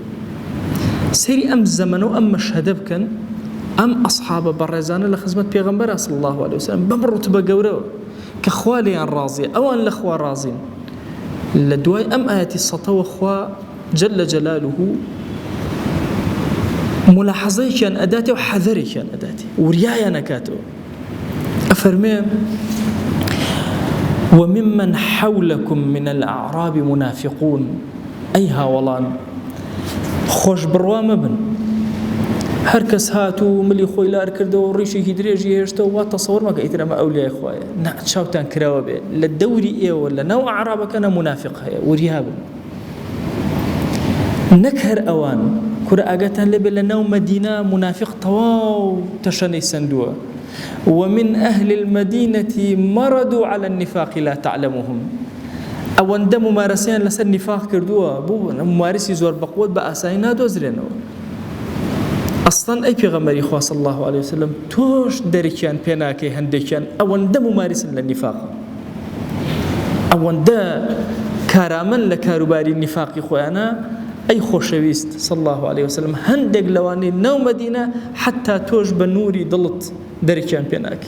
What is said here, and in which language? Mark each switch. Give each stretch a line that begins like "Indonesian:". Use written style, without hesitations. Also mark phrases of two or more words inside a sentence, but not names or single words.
Central Kurdish: سەیری ئەم زەمەنە و ئەم مەشهەدە بکەن ئەم ئەصحابە بەڕێزانە لە خزمەت پێغەمبەر
Arabic: صلی الله عليه وسلم
Central Kurdish: بەم ڕوتبە گەورەوە کە خوا لێیان ڕازیە ئەوان لە خوا ڕازین. لە دوای ئەم ئاەتی سەتەوە خوا
Arabic: جەل جەلالوه
Central Kurdish: ملاحظەیەکیان ئەداتێ و حەذەرێکیان ئەداتێ وریایان ئەکاتەوە. ئەفەرمێ
Arabic: وممن حولكم من الأعراب منافقون
Central Kurdish: أي هاوڵان خۆش بڕوا مەبن هەر کەس هات و ملی خۆی لار کردەوە و ڕیشێکی درێژی هێشتەوە وا تەسەوڕ مەکە ئیتر ئەمە ئەولیای خوایە نا چاوتان کراوە بێ لە دەوری ئێوە لە ناو عەرابەکانە منافق هەیە وریا بن نەک هەر ئەوان کورە ئاگاتان لێبێ لە ناو مەدینە منافق تەواو تەشەنەی سندووە
Arabic: ومن أهل المدينة مرضوا على النفاق لا تعلمهم
Central Kurdish: ئەوەندە ممارەسەیان لەسەر نفاق کردووە بوو ممارسی زۆر بەقوت بە ئاسایی نادۆزرێنەوە. ئەسڵەن ئەی پێغەمبەری خوا
Arabic: صلی الله عليه وسلم
Central Kurdish: تۆش دەرکیان پێ ناکەی هەندێکیان ئەوەندە ممارسن لە نفاق ئەوەندە کارامەن لە کاروباری نفاقی خۆیانە ئەی خۆشەویست
Arabic: صلی الله عليه وسلم
Central Kurdish: هەندێک لەوانەی ناو مەدینە حتا تۆش بە نووری دڵت دەرکیان پێ ناکەی.